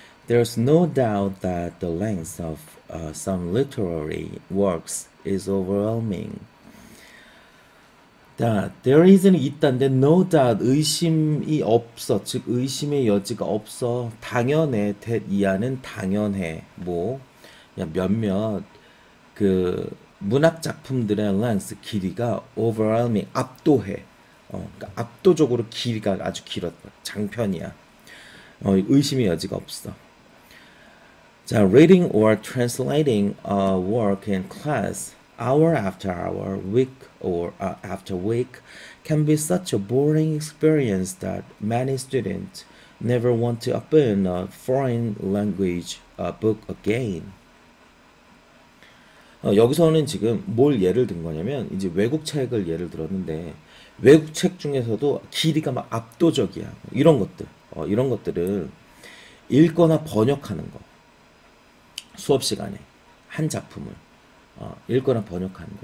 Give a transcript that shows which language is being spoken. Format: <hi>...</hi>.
<en>There's no doubt that the length of some literary works is overwhelming.</en> <ko>자, there is는 있다인데</ko> <en>no doubt</en> <ko>의심이 없어. 즉 의심의 여지가 없어. 당연해. that 이하는 당연해. 뭐 야, 몇몇 그 문학 작품들의 length 길이가 overwhelming 압도해. 그러니까 압도적으로 길이가 아주 길었다. 장편이야. 의심의 여지가 없어.</ko> <en>자, reading or translating a work in class hour after hour, week or after week can be such a boring experience that many students never want to open a foreign language book again.</en> <ko>여기서는 지금 뭘 예를 든 거냐면 이제 외국 책을 예를 들었는데 외국 책 중에서도 길이가 막 압도적이야. 이런 것들. 이런 것들을 읽거나 번역하는 거. 수업 시간에 한 작품을 읽거나 번역하는 거.</ko>